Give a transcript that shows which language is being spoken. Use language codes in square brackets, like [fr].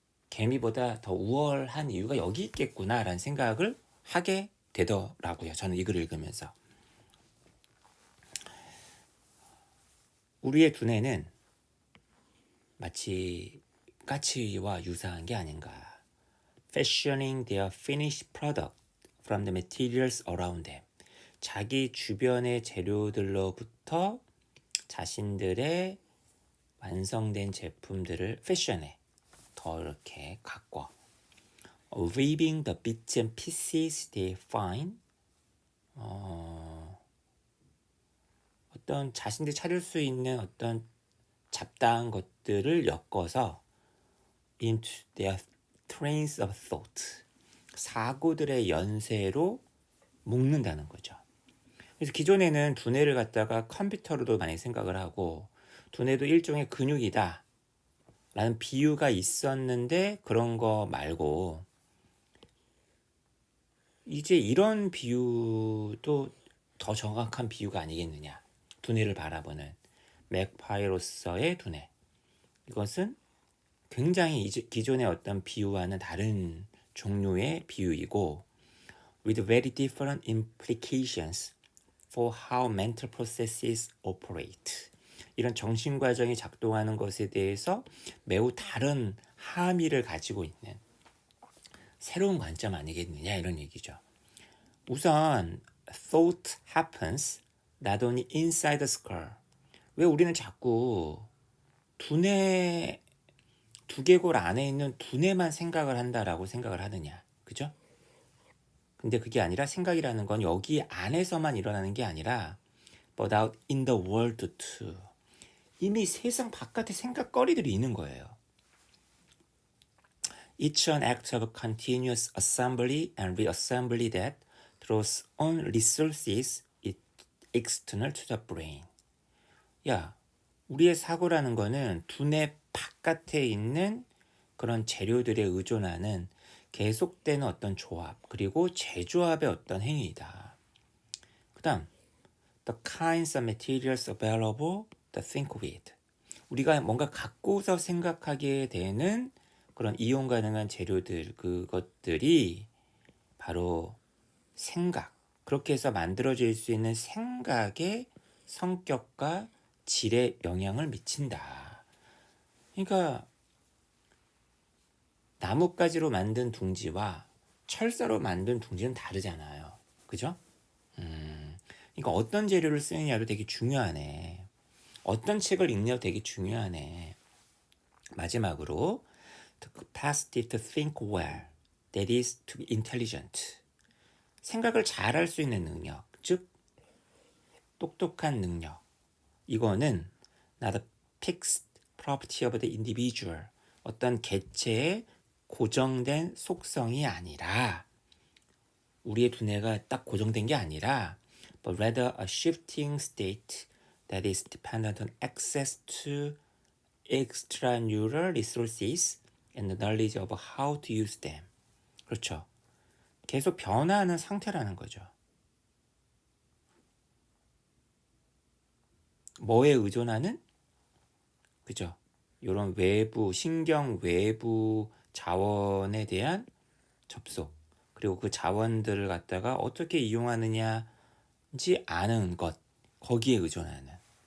[ko] 개미보다 더 우월한 이유가 여기 있겠구나라는 생각을 하게 되더라고요. 저는 이 글을 읽으면서. 우리의 두뇌는 마치 까치와 유사한 게 아닌가. [en] Fashioning their finished product from the materials around them. [ko] 자기 주변의 재료들로부터 자신들의 완성된 제품들을 패션에 더 이렇게 가꿔. [en] Weaving the bits and pieces they find. [ko] 어떤 자신들이 찾을 수 있는 어떤 잡다한 것들을 엮어서 [en] into their trains of thought. [ko] 사고들의 연쇄로 묶는다는 거죠. 그래서 기존에는 두뇌를 갖다가 컴퓨터로도 많이 생각을 하고 두뇌도 일종의 근육이다 라는 비유가 있었는데 그런 거 말고 이제 이런 비유도 더 정확한 비유가 아니겠느냐. 두뇌를 바라보는 맥파이로서의 두뇌. 이것은 굉장히 기존의 어떤 비유와는 다른 종류의 비유이고 [en] with very different implications for how mental processes operate. [ko] 이런 정신과정이 작동하는 것에 대해서 매우 다른 함의를 가지고 있는 새로운 관점 아니겠느냐 이런 얘기죠. 우선 [en] thought happens not only inside the skull. [ko] 왜 우리는 자꾸 두뇌 두개골 안에 있는 두뇌만 생각을 한다라고 생각을 하느냐. 그죠? 근데 그게 아니라 생각이라는 건 여기 안에서만 일어나는 게 아니라 [en] but out in the world too. [ko] 이미 세상 바깥에 생각거리들이 있는 거예요. [en] Each an act of continuous assembly and reassembly that throws on resources external to the brain. [ko] 야, 우리의 사고라는 거는 두뇌 바깥에 있는 그런 재료들에 의존하는 계속되는 어떤 조합 그리고 재조합의 어떤 행위이다. 그 다음 [en] the kinds of materials available to think with. [ko] 우리가 뭔가 갖고서 생각하게 되는 그런 이용 가능한 재료들 그것들이 바로 생각. 그렇게 해서 만들어질 수 있는 생각의 성격과 질에 영향을 미친다. 그러니까 나뭇가지로 만든 둥지와 철사로 만든 둥지는 다르잖아요. 그죠? 그러니까 어떤 재료를 쓰느냐도 되게 중요하네. 어떤 책을 읽냐도 되게 중요하네. 마지막으로 [en] the capacity to think well, that is to be intelligent. [ko] 생각을 잘 할 수 있는 능력, 즉 똑똑한 능력. 이거는 [en] not a fixed property of the individual. [ko] 어떤 개체의 고정된 속성이 아니라 우리의 두뇌가 딱 고정된 게 아니라 [en] but rather a shifting state that is dependent on access to extraneural resources and the knowledge of how to use them. [ko] 그렇죠. 계속 변화하는 상태라는 거죠. 뭐에 의존하는? 그죠? 이런 외부, 신경 외부 자원에 대한 접속, 그리고 그 자원들을 갖다가 어떻게 이용하느냐인지 아는 것, 거기에 의존하는.